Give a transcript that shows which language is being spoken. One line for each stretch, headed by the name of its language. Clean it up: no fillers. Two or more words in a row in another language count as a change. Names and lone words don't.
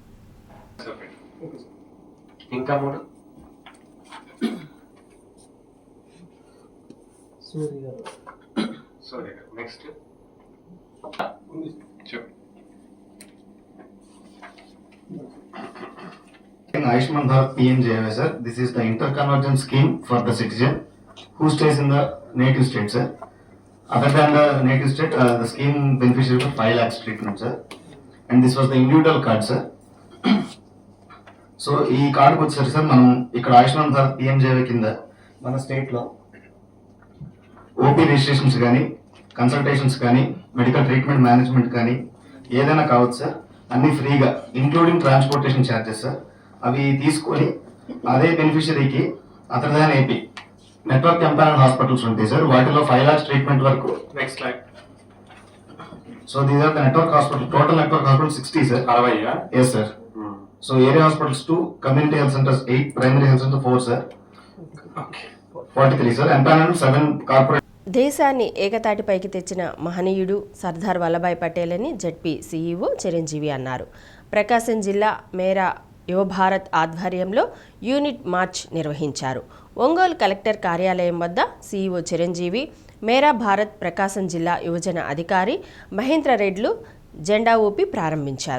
Telugu: ఇంకా మూడు నెక్స్ట్
English: Ayushman Bharat PMJAY, sir. This is the interconvergence scheme for the citizen who stays in the native state, sir. Other than the native state, the scheme beneficiary for 5 lakhs treatment, sir. And this was the individual card, sir.
Telugu: సో ఈ కార్డుకి వచ్చేసరికి సార్ మనం ఇక్కడ ఆయుష్మాన్ భారత్ పిఎంజేవై కింద మన స్టేట్లో
English: OP registrations
Telugu: కానీ, కన్సల్టేషన్స్ కానీ,
English: medical treatment management
Telugu: కానీ ఏదైనా కావచ్చు సార్, అన్నీ ఫ్రీగా
English: including transportation charges sir.
Telugu: అవి తీసుకొని అదే బెనిఫిషరీకి
English: other than AP network empired hospitals
Telugu: ఉంటాయి సార్. వాటిలో 5
English: lakhs treatment
Telugu: వరకు.
English: next slide. so this are the network hospital. total network hospital 60 sir. 60? yes sir. So area hospitals 2, community health centers 8, primary health center 4 sir. Okay. 43 sir. Empaneled 7 corporate.
Telugu: దేశాన్ని ఏకతాటిపైకి తెచ్చిన మహనీయుడు సర్దార్ వల్లభాయ్ పటేల్ అని జెడ్పీ సీఈఓ చిరంజీవి అన్నారు. ప్రకాశం జిల్లా మేరా యువభారత్ ఆధ్వర్యంలో యూనిట్ మార్చ్ నిర్వహించారు. ఒంగోలు కలెక్టర్ కార్యాలయం వద్ద సీఈఓ చిరంజీవి, మేరా భారత్ ప్రకాశం జిల్లా యువజన అధికారి మహేంద్ర రెడ్లు జెండా ఊపి ప్రారంభించారు.